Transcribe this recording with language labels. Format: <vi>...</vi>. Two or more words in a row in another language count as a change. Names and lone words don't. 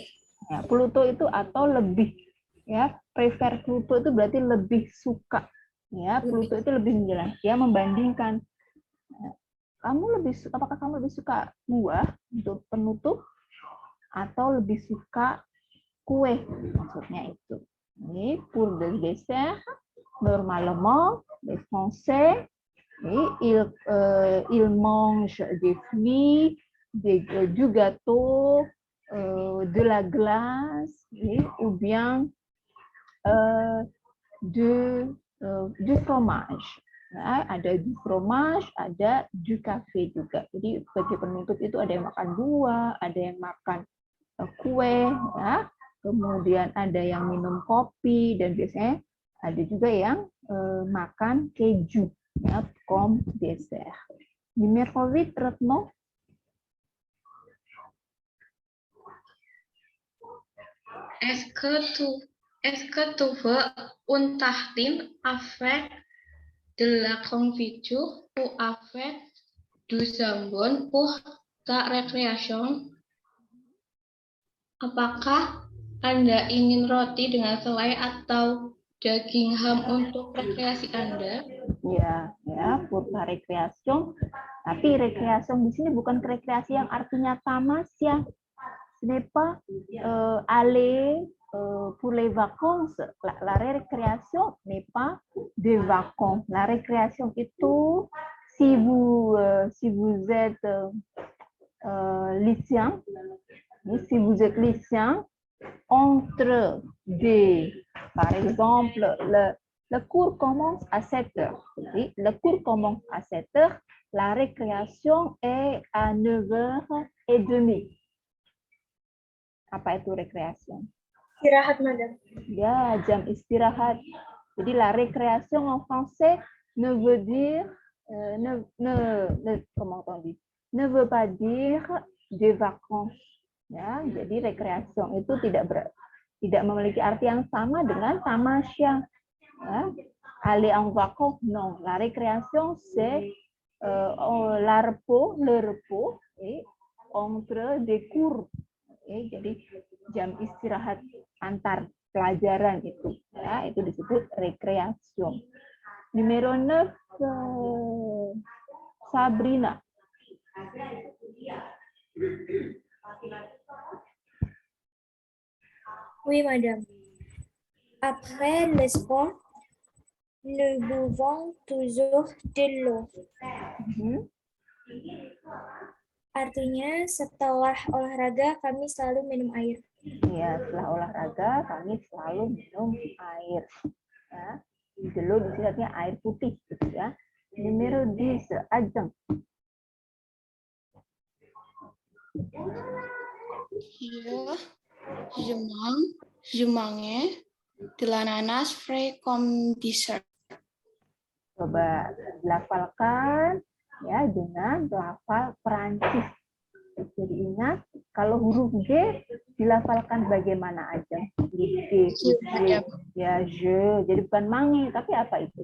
<id>Ya, Pluto itu atau lebih, ya. Prefer Pluto itu berarti lebih suka. Ya, Pluto itu lebih menjelaskan, dia membandingkan. Apakah kamu lebih suka buah untuk penutup atau lebih suka kue? Maksudnya itu.</id> <fr>Ini pour le dessert, normalement les Français, ils mangent des fruits, du gâteau, de la glace, ou bien du fromage.</fr> <id>Ya, ada</id> <fr>du fromage,</fr> <id>ada</id> <fr>du café</fr> <id>juga. Jadi bagi penutup itu ada yang makan buah, ada yang makan kue, ya. Kemudian ada yang minum kopi, dan biasanya ada juga yang makan keju, ya,</id> <fr>comme dessert. Numéro 8, Retno. Est-ce que tu veux un tartine avec de la confiture ou avec du jambon pour ta récréation?</fr> <id>Apakah Anda ingin roti dengan selai atau daging ham untuk rekreasi Anda? Ya,</id> <fr>pour ta récréation.</fr> <id>Tapi récréation di sini bukan rekreasi yang artinya tamas, ya.</id> <fr>Ce n'est pas aller pour les vacances. La récréation n'est pas des vacances. La récréation itu, si vous êtes lycéen, si vous êtes lycéen, entre des, par exemple, le cours commence à 7 heures. Le cours commence à 7 heures. La récréation est à 9h30.</fr> <id>Apa itu récréation? Istirahat, madam. Ya, jam istirahat.</id> <fr>Jadi la récréation en français ne veut dire comment on dit? Ne veut pas dire des vacances.</fr> <id>Ya, jadi récréation itu tidak memiliki arti yang sama dengan tamasya. Ya.</id> <fr>Aller en vacances, non. La récréation c'est le repos entre des cours.</fr> <id>Jadi jam istirahat antar pelajaran itu, ya, itu disebut rekreation.</id> <fr>Numero 9, Sabrina. Oui, madame. Après le sport, nous buvons toujours de l'eau.</fr> <id>Artinya, setelah olahraga, kami selalu minum air. Ya, setelah olahraga, kami selalu minum air. Ya. Dulu di sini artinya air putih, gitu ya.</id> <fr>Numero 10, Ajeng. Je mange de l'ananas frais comme dessert.</fr> <id>Coba dilafalkan ya dengan lafal Perancis. Jadi ingat, kalau huruf G dilafalkan bagaimana aja? G, ya, je. Jadi bukan mange, tapi apa itu?</id>